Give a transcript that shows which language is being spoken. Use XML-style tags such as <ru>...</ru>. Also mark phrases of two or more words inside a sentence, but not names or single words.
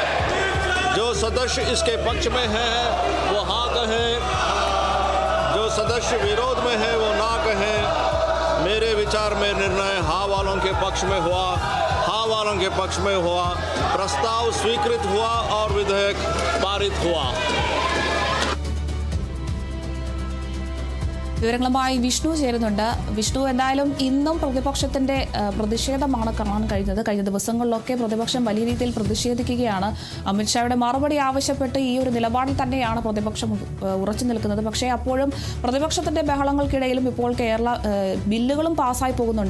<hi>जो सदस्य इसके पक्ष में है वो हाँ कहें, जो सदस्य विरोध में है वो ना कहें. मेरे विचार में निर्णय हाँ वालों के पक्ष में हुआ, हाँ वालों के पक्ष में हुआ. प्रस्ताव स्वीकृत हुआ और विधेयक पारित हुआ.</hi> <ml>വിവരങ്ങളുമായി വിഷ്ണു ചേരുന്നുണ്ട്. വിഷ്ണു, എന്തായാലും ഇന്നും പ്രതിപക്ഷത്തിന്റെ പ്രതിഷേധമാണ് കാണാൻ കഴിഞ്ഞത്. കഴിഞ്ഞ ദിവസങ്ങളിലൊക്കെ പ്രതിപക്ഷം വലിയ രീതിയിൽ പ്രതിഷേധിക്കുകയാണ്. അമിത്ഷായുടെ മറുപടി ആവശ്യപ്പെട്ട് ഈ ഒരു നിലപാടിൽ തന്നെയാണ് പ്രതിപക്ഷം ഉറച്ചു നിൽക്കുന്നത്. പക്ഷേ അപ്പോഴും പ്രതിപക്ഷത്തിന്റെ ബഹളങ്ങൾക്കിടയിലും ഇപ്പോൾ കേരള ബില്ലുകളും പാസ്സായി പോകുന്നുണ്ട്.</ml>